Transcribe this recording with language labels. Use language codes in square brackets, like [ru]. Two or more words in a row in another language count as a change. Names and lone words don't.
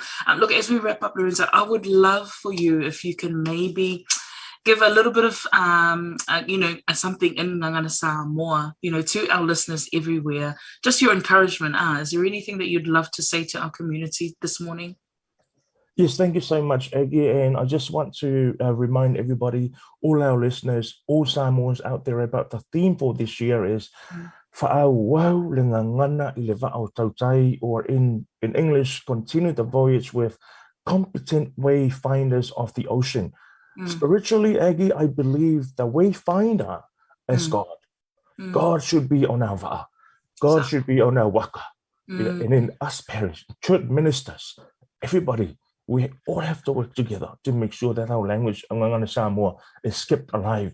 [en] Look, as we wrap up, Lorenzo, I would love for you if you can maybe give a little bit of, something in [sm] Ngangana Samoa, [en] to our listeners everywhere. Just your encouragement. Is there anything that you'd love to say to our community this morning? Yes, thank you so much, Aggie. And I just want to remind everybody, all our listeners, all Samoans out there, about the theme for this year is Mm, [sm] Whaau le ngangana I le va'au tautai, [en] or in English, continue the voyage with competent wayfinders of the ocean. mm, Spiritually, Aggie, I believe the wayfinder is mm, God. mm. God should be on our va'a. God So, should be on our waka. mm, And then us parents, church ministers, everybody, we all have to work together to make sure that our language, [sm] Ngangana Samoa, [en] is kept alive.